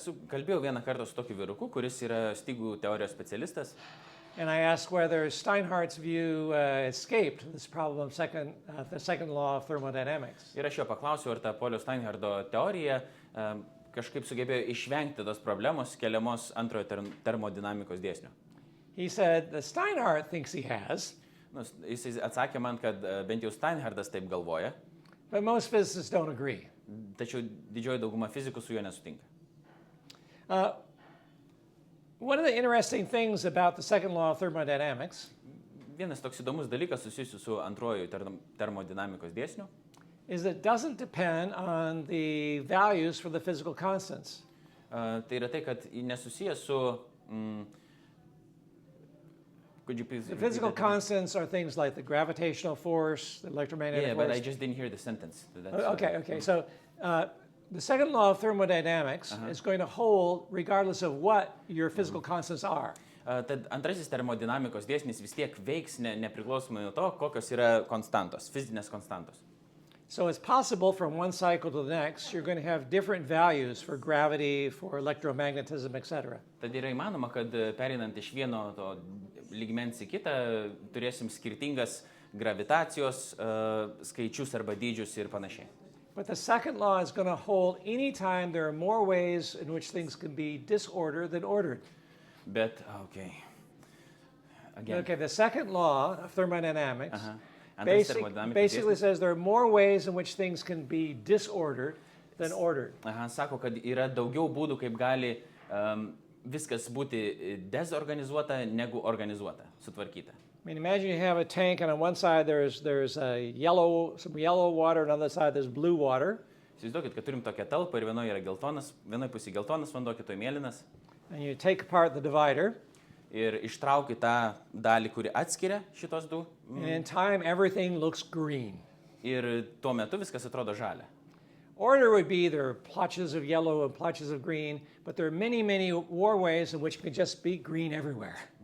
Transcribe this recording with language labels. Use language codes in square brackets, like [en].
[lt] Kalbėjau vieną kartą su tokiu vyruku, kuris yra stygų teorijos specialistas. [en] And I asked whether Steinhardt's view escaped this problem of the second law of thermodynamics. [lt] Ir aš jo paklausiau, ar ta Paulio Steinhardo teorija kažkaip sugebėjo išvengti tos problemos keliamos antrojo termodinamikos dėsnio. [en] He said that Steinhardt thinks he has. [lt] Jis atsakė man, kad bent jau Steinhardas taip galvoja. [en] But most physicists don't agree. [lt] Tačiau didžioji dauguma fizikų su juo nesutinka. [en] One of the interesting things about the second law of thermodynamics [lt] Vienas toks įdomus dalykas susijusiu su antrojo termodinamikos dėsniu [en] is that it doesn't depend on the values for the physical constants. [lt] tai yra tai, kad nesusijęs su [en] could you please The physical constants are things like the gravitational force, the electromagnetic force. but I just didn't hear the sentence. Okay. So the second law of thermodynamics is going to hold regardless of what your physical constants are. [lt] Tad antrasis termodinamikos dėsnis vis tiek veiks nepriklausomai nuo to, kokios yra konstantos, fizinės konstantos. [en] So it's possible from one cycle to the next, you're going to have different values for gravity, for electromagnetism, etc. [lt] Tad yra įmanoma, kad pereinant iš vieno to lygmens į kitą, turėsim skirtingas gravitacijos skaičius arba dydžius ir panašiai. [en] But the second law is going to hold any time there are more ways in which things can be disordered than ordered. [lt] Bet, [en] again. Okay, the second law of thermodynamics [lt] Antras termodinamikos [en] basically [lt] dėsnis. [en] says there are more ways in which things can be disordered than ordered. [lt] Sako, kad yra daugiau būdų, kaip gali viskas būti dezorganizuota negu organizuota, sutvarkyta. [en] I mean, imagine you have a tank, and on one side there's some yellow water, and on the other side there's blue water. [lt] Įsivaizduokit, kad turim tokią talpą ir vienoje yra geltonas, vienoje pusėje geltonas vanduo, kitoje mėlynas. [en] And you take apart the divider. [lt] Ir ištrauki tą dalį, kuri atskiria šitos du. [en] And in time, everything looks green. [lt] Ir tuo metu viskas atrodo žalia. [en] Order would be there are plotches of yellow and plotches of green, but there are many, many more ways in which it can just be green everywhere.